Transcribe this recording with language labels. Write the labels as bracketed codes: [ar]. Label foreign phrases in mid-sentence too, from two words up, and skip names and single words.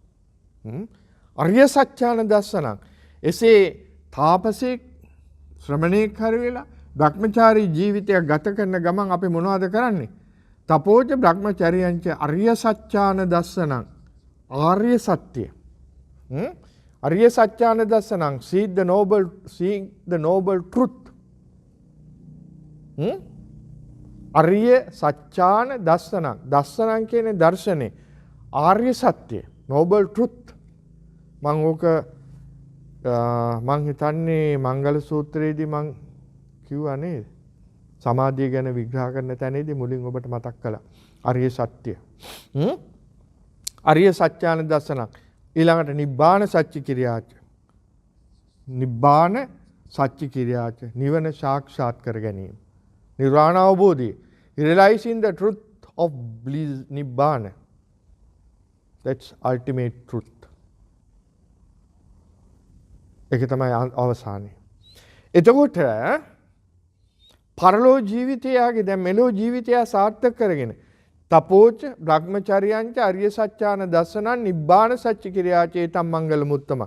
[pi] අරිය සත්‍යාන දස්සනං [si] එසේ තාපසෙක් ශ්‍රමණේක් හරි වෙලා බ්‍රහ්මචාරී ජීවිතයක් ගත කරන ගමන් අපි මොනවද කරන්නේ? [pi] තපෝච බ්‍රහ්මචර්යංච අරිය සත්‍යාන දස්සනං [si] ආර්ය සත්‍ය. [pi] අරිය සත්‍යාන දස්සනං [en] seeing the noble truth. [pi] අරිය සත්‍යාන දස්සනං දස්සනං [si] කියන්නේ දර්ශනේ ආර්ය සත්‍ය [en] noble truth. [si] මම ඕක මං හිතන්නේ මංගල සූත්‍රයේදී මං කිව්වා නේද? සමාධිය ගැන විග්‍රහ කරන තැනේදී මුලින් ඔබට මතක් කළා. [pi] අරිය සත්‍ය. අරිය සත්‍යාන දර්ශනක්. ඊළඟට නිබ්බාන සච්චි කිරියාච. නිබ්බාන සච්චි කිරියාච. [si] නිවන සාක්ෂාත් කර ගැනීම. නිර්වාණ අවබෝධය. [en] Realizing the truth of bliss nibbana. That's ultimate truth. [si] ඒක තමයි අවසානයේ. එතකොට පරලෝ ජීවිතයගේ දැන් මෙලෝ ජීවිතය සාර්ථක කරගෙන [pi] තපෝච බ්‍රහ්මචර්යංච අරිය සත්‍යාන දස්සනං නිබ්බාන සච්ච කිරියාචේතම් මංගල මුත්තමක්.